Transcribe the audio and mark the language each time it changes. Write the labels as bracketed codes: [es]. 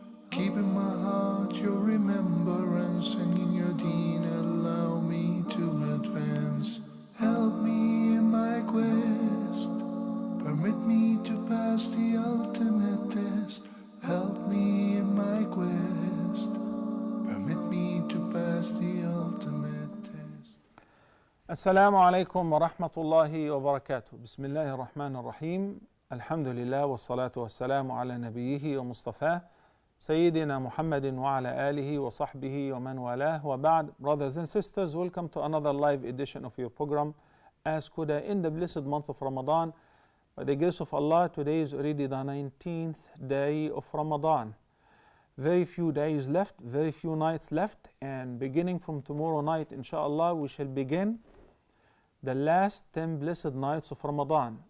[en] Keep in my heart your remembrance, and in your deen allow me to advance. Help me in my quest, permit me to pass the ultimate test. Help me in my quest, permit me to pass the ultimate test. [ar] السلام عليكم ورحمة الله وبركاته. بسم الله الرحمن الرحيم. الحمد لله والصلاة والسلام على نبيه ومصطفاه سيدنا محمد وعلى آله وصحبه ومن والاه وبعد. [en] Brothers and sisters, welcome to another live edition of your program Ask Huda in the blessed month of Ramadan. By the grace of Allah, today is already the 19th day of Ramadan. Very few days left, very few nights left, and beginning from tomorrow night, inshallah, we shall begin the last 10 blessed nights of Ramadan.